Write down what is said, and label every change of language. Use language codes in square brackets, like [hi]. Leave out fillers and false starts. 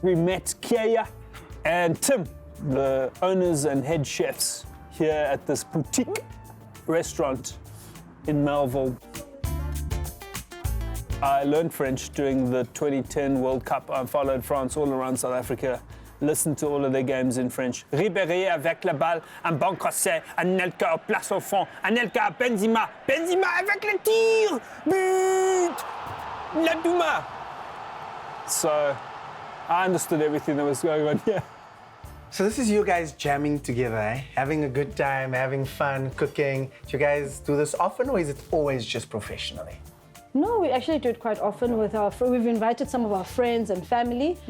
[en] We met Kaya and Tim, the owners and head chefs here at this boutique restaurant in Melville. I learned French during the 2010 World Cup. I followed France all around South Africa, listened to all of their games in French. [fr] Ribéry avec la balle, un bon crochet, Anelka place au fond, Anelka Benzema, Benzema avec le tir, but, la Douma. [en] So I understood everything that was going on here. So this is you guys jamming together, eh? Having a good time, having fun, cooking. Do you guys do this often, or is it always just professionally? No, we actually do it quite often with we've invited some of our friends and family.